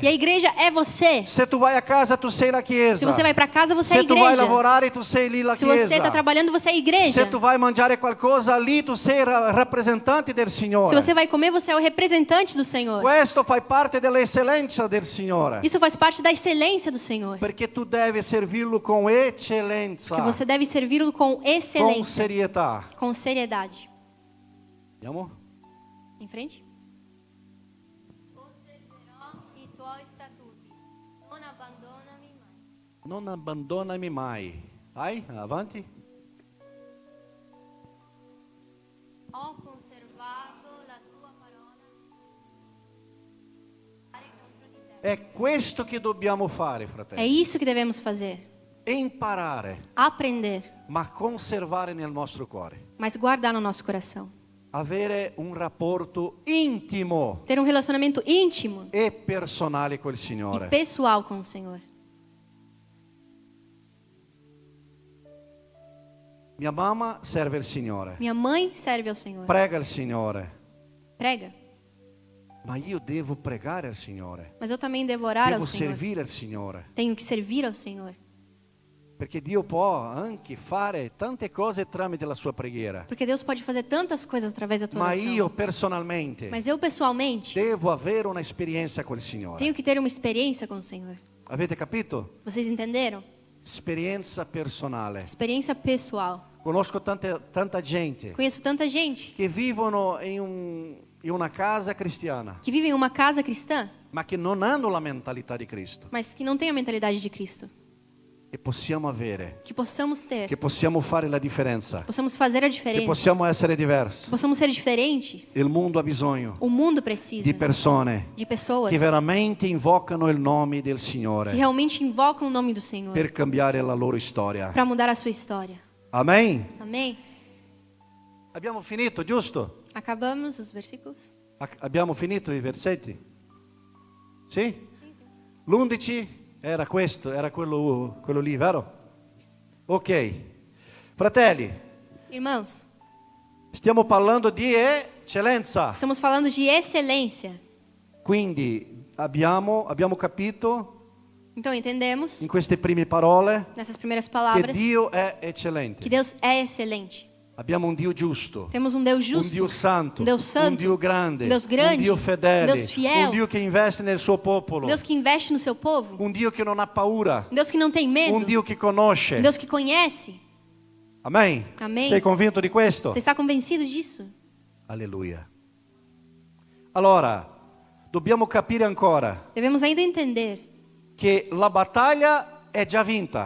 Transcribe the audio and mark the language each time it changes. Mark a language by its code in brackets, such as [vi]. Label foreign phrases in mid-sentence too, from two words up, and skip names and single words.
[pt] E a igreja é você. [it] Se tu vai a casa, tu sei la Chiesa. [pt] Se você vai para casa, você é a [it] Se tu vai [pt] igreja. [it] lavorare, tu sei lì la [pt] Se você [it] Chiesa. [pt] está trabalhando, você é a [it] Se [pt] igreja. [it] tu vai mangiare qualcosa lì, tu sei rappresentante del Signore. [pt] Se você vai comer, você é o representante do Senhor. [it] Questo fa parte dell'eccellenza del Signore. [pt] Isso faz parte da excelência do Senhor. [it] Perché tu devi servirlo con eccellenza, [pt] Que você deve servi-lo com [it] con [pt] excelência, [it] serietà. [pt] com seriedade. [it] Andiamo? [pt] Em frente. [it] Osserverò i tuoi statuti, non abbandonami mai. Non abbandonami mai. Vai, avanti. Ho conservato la tua parola contro di te. È questo che dobbiamo fare, [pt] É [it] fratelli. [pt] isso que devemos fazer. [it] Imparare, [pt] Aprender, [it] ma conservare nel nostro cuore. [pt] mas guardar no nosso coração. [it] Avere un rapporto intimo [pt] Ter um relacionamento íntimo [it] e personale col [pt] e [it] Signore. [pt] pessoal com o Senhor. [it] Mia mamma serve il Signore. [pt] Minha mãe serve ao Senhor. [it] Prega il Signore. [pt] Prega. [it] Ma io devo pregare al Signore. [pt] Mas eu também devo orar ao [it] Devo [pt] Senhor. [it] servire al Signore. [pt] Tenho que servir ao Senhor. [it] Perché Dio può anche fare tante cose tramite la sua preghiera. [pt] Porque Deus pode fazer tantas coisas através da tua [it] Ma [pt] oração. [it] io personalmente [pt] Mas eu pessoalmente [it] devo avere una esperienza col Signore. [pt] tenho que ter uma experiência com o Senhor. [it] Avete capito? [pt] Vocês entenderam? [it] Esperienza personale. [pt] Experiência pessoal. [it] Conosco tanta gente [pt] Conheço tanta gente [it] che vivono in una casa cristiana, [pt] que vive em uma casa cristã, [it] ma che non hanno la mentalità di Cristo. [pt] mas que não tem a mentalidade de Cristo. [it] E possiamo avere, [pt] Que possamos ter, [it] che possiamo fare la differenza, [pt] possamos fazer a [it] che [pt] diferença, [it] possiamo essere diversi. [pt] possamos ser diferentes. [it] Il mondo ha bisogno [pt] O mundo precisa [it] di persone [pt] de pessoas [it] che veramente invocano il nome del [pt] que [it] Signore [pt] realmente invocam o nome do Senhor [it] per cambiare la loro storia. [pt] para mudar a sua história. [it] Amen? [pt] Amém? [it] Abbiamo finito, giusto? [pt] Acabamos os versículos? [it] Abbiamo finito i versetti? Sì? L'11 era questo, era quello lì, vero? Ok. Fratelli, [pt] Irmãos, [it] stiamo parlando di eccellenza. [pt] estamos falando de excelência. [it] Quindi abbiamo capito [pt] Então entendemos [it] in queste prime parole [pt] nessas primeiras [it] che [pt] palavras [it] Dio è [pt] que [it] eccellente. [pt] Deus é excelente. [it] Abbiamo un Dio giusto, [pt] Temos um Deus [it] un [pt] justo, [it] Dio santo, [pt] um Deus santo, [it] un Dio grande, [pt] um Deus grande, [it] un Dio fedele, [pt] um Deus fiel, [it] un Dio che investe nel suo popolo, [pt] um Deus que investe no seu povo, [it] un Dio che non ha paura, [pt] um Deus que não tem medo, [it] un Dio che conosce. [pt] um Deus que conhece. [it] Amen? [pt] Amém. [it] Sei convinto di questo? [pt] Você está convencido disso? [it] Alleluia. Allora, dobbiamo capire ancora [pt] Devemos ainda entender [it] che la battaglia è già vinta.